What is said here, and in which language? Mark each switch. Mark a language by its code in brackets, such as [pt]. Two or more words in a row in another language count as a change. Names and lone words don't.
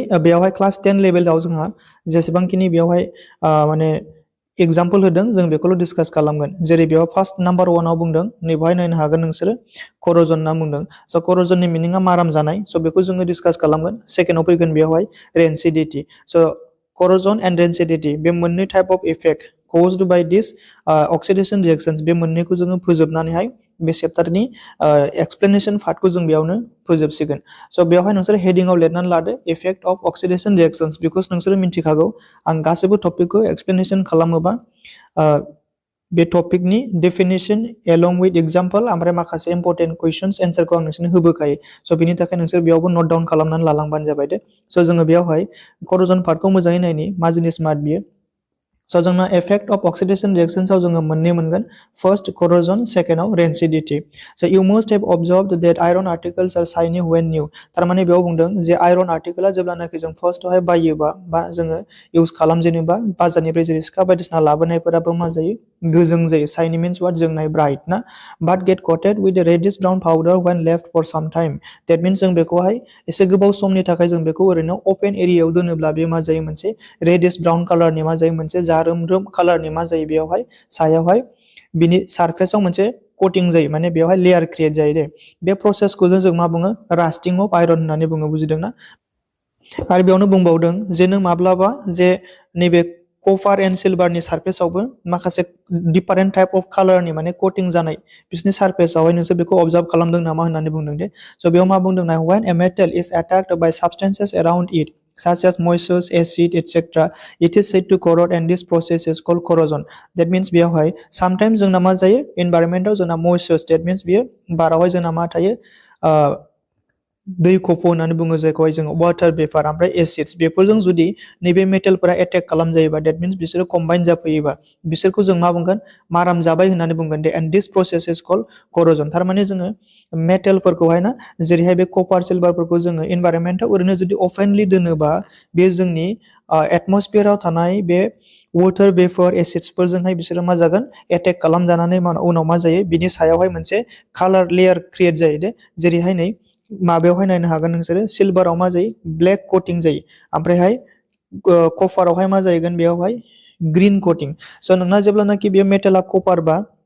[brx] बेयावहाय क्लास 10 लेभेलाव जोंहा जेसेबांखिनि बेयावहाय माने एग्जाम्पल होदों जों बेखौल' डिसकास खालामगोन जेरै बेयाव [en] first number [brx] 1 आव बुंदों नैबेवहाय नायनो हागोन नोंसोरो कर'जन होनना बुंदों स' कर'जननि मिनिङा माराम जानाय स' बेखौ जोङो डिसकास खालामगोन सेकेन्डआव फैगोन बेवहाय रेन्सिडिटि स' [en] corrosion and rancidity [brx] बे मोननै [en] type of effect caused by this oxidation reactions [brx] बे मोननैखौ जोङो फोजोबनानैहाय बे चैप्टारनि [en] explanation part [brx] जों बेयावनो फोजोबसिगोन स' बेवहाय नोंसोर हेडिंआव लिरनानै लादो [en] effect of oxidation reactions [brx] बिकज नोंसोरो मिन्थिखागौ आं गासैबो टपिकखौ एक्सप्लेनेशन खालामोबा बे टपिकनि [en] definition along with example [brx] ओमफ्राय माखासे [en] important questions answer [brx] आं नोंसोरनो होबोखायो स' बिनि थाखाय नोंसोर बेयावबो [en] note down [brx] खालामनानै लालांबानो जाबाय दे स' जोङो बेयावहाय [en] corrosion part [brx] मोजाङै नायनि मा जिनिस मार बियो स' जोंना [en] effect of oxidation reactions [brx] जोङो मोननै मोनगोन [en] first corrosion [brx] सेकेन्डआव रेन्सिडिटि स' [en] you must have observed that iron articles are shiny when new [brx] थारमाने बेयाव बुंदों जे [en] iron article [brx] जेब्लानाखि जों फार्स्टआवहाय बायोबा बा जोङो इउज खालामजेनोबा बाजारनिफ्राय जेरै सिखा बायदिसिना लाबोनायफोराबो मा जायो गोजों जायो [en] shiny means what [brx] जोंनाय [en] ब्राइट ना but get coated with reddish brown powder when left for some time that means [brx] जों बेखौहाय एसे गोबाव समनि थाखाय जों बेखौ ओरैनो अपेन एरियायाव दोनोब्ला बे मा जायो मोनसे [en] reddish brown colour [brx] मा जायो मोनसे जारोमरोम कालारनि मा जायो बेयावहाय सायावहाय बिनि सारफेसाव मोनसे कोटिं जायो माने बेवहाय [en] layer create [brx] जायो दे बे प्रसेसखौ जों मा बुङो [en] rusting of iron [brx] होननानै बुङो बुजिदोंना आरो बेयावनो बुंबावदों जे नों माब्लाबा जे नैबे [en] copper and silver [brx] सारफेसावबो माखासे [en] different type of colour [brx] माने कोटिं जानाय बिसोरनि सारफेसावहाय नोंसोर बेखौ अबजार्भ खालामदों नामा होननानै बुंदों दे स' बेयाव मा बुंदों ना [en] when a metal is attacked by substances around it such as moisture, acid, etc. It is said to corrode and this process is called corrosion. That means [brx] बेयावहाय sometimes जोंना मा जायो environment आव जोंना moisture [en] that means [brx] बेयो बारावहाय जोंना मा थायो दै खफ' होननानै बुङो जायखौहाय जोङो [en] water vapour [brx] ओमफ्राय एसिड्स बेफोरजों जुदि नैबे मेटेलफोरा एटेक खालाम जायोबा [en] that means [brx] बिसोरो कम्बाइन जाफैयोबा बिसोरखौ जों मा बुंगोन माराम जाबाय होननानै बुंगोन दे [en] and this process is called corrosion [brx] थारमाने जोङो मेटेलफोरखौहाय ना जेरैहाय बे [en] copper silver [brx] जोङो इनभाइरनमेन्टआव ओरैनो जुदि अपेनलि दोनोबा बे जोंनि एटमस्फियाराव थानाय बे [en] water vapour acids [brx] बिसोरो मा जागोन एटेक खालामजानानै उनाव मा जायो बिनि सायावहाय मोनसे [en] colour layer create [brx] जायो दे जेरैहाय नै माबायावहाय नायनो हागोन नोंसोरो सिलभाराव मा जायो [en] black coating [brx] जायो ओमफ्रायहाय कपारावहाय मा जाहैगोन बेयावहाय [en] green coating [brx] स' नोंना जेब्लानाखि बे मेटेला कपार बा